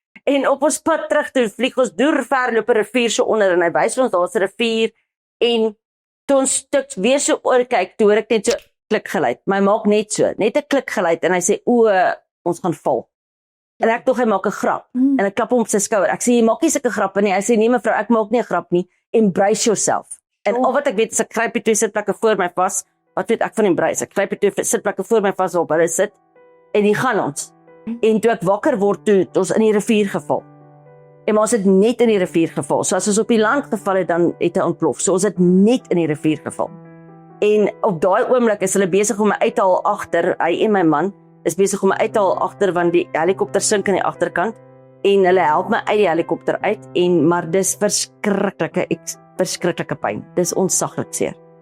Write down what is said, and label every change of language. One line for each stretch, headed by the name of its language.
Afrikaans: En op ons pad terug toe vlieg ons deur ver loop 'n rivier so onder en hy wys vir ons daar's 'n rivier en toe ons stuk weer so oor kyk, toe hoor ek net so klikgeluid. My maak net so, net 'n klikgeluid en hy sê ons gaan val. En ek dog hy maak 'n grap en ek klap hom op sy skouer. Ek sê jy maak nie sulke grappe nie. Hy sê nee mevrou, ek maak nie 'n grap nie.
English: Embrace yourself.
Afrikaans: En al wat ek weet is ek gryp die twee sitplekke voor my vas. Wat weet ek van embrace? Ek gryp die twee sitplekke voor my vas waarop hulle sit en hier gaan ons. En toe ek wakker word toe ons in die rivier geval. En maar ons het net in die rivier geval. So as ons op die land geval het dan het hy ontplof. So ons het net in die rivier geval. En op daai oomblik is hulle besig om my uit te haal agter, hy en my man is besig om my uit te haal agter want die helikopter sink aan die agterkant en hulle help my uit die helikopter uit maar dis verskriklike pyn. Dis onsaglik seer.